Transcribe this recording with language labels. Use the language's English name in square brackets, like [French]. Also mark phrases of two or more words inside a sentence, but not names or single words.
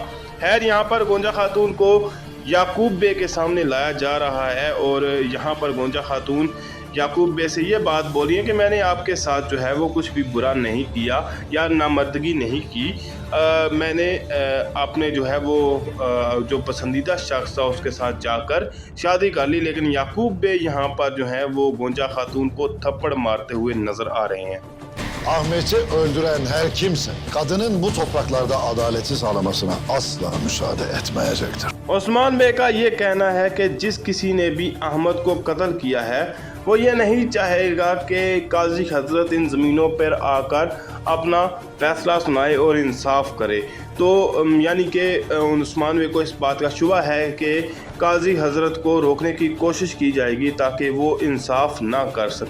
[Urdu] خیر یہاں پر گونجا خاتون کو یعقوب بے کے سامنے لایا جا رہا ہے اور یہاں پر گونجا خاتون یعقوب بے سے یہ بات بولی ہے کہ میں نے آپ کے ساتھ جو ہے وہ کچھ بھی برا نہیں کیا یا نامردگی نہیں کی. میں نے آپ نے جو ہے وہ جو پسندیدہ شخص تھا اس کے ساتھ جا کر شادی کر لی. لیکن یعقوب بے یہاں پر جو ہے وہ گونجا خاتون کو تھپڑ مارتے ہوئے نظر آ رہے ہیں. [Turkish] Ahmet'i öldüren her kimse kadının bu topraklarda adaleti sağlamasına asla müsaade etmeyecektir. [Urdu] عثمان بے کا یہ کہنا ہے کہ جس کسی نے بھی احمد کو قتل کیا ہے وہ یہ نہیں چاہے گا کہ قاضی حضرت ان زمینوں پر آ کر اپنا فیصلہ سنائے اور انصاف کرے. تو یعنی کہ عثمان بے کو اس بات کا شبہ ہے کہ قاضی حضرت کو روکنے کی کوشش کی جائے گی تاکہ وہ انصاف نہ کر سکے.